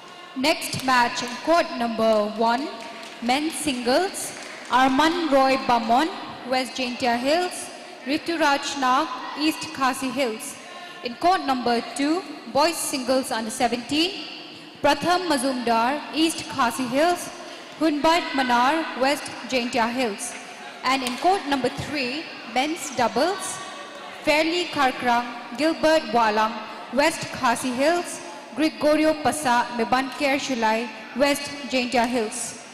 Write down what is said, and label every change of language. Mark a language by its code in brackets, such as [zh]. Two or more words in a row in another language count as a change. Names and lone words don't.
[en] Next match in court number 1, men's singles, Arman Roy Bamon, West Jaintia Hills, Rituraj Nag, East Khasi Hills. In court number 2, boys singles under 17, Pratham Mazumdar, East Khasi Hills, Hunbait Manar, West Jaintia Hills. And in court number 3, men's doubles, Fairly Karkrang, Gilbert Walang, West Khasi Hills, Gregorio Pasa, Mebanker Shulai, West Jaintia Hills.